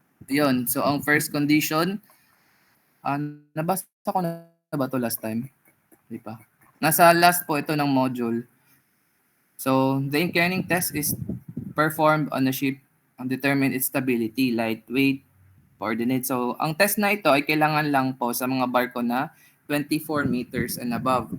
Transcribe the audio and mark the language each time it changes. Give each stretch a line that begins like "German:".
Filipino: Yun. So, ang first condition, nabasa ko na ba to last time? Di pa. Nasa last po ito ng module.
English: So, the inclining test is performed on a ship and determine its stability, lightweight, coordinate.
Filipino: So, ang test na ito ay kailangan lang po sa mga barko na 24 meters and above.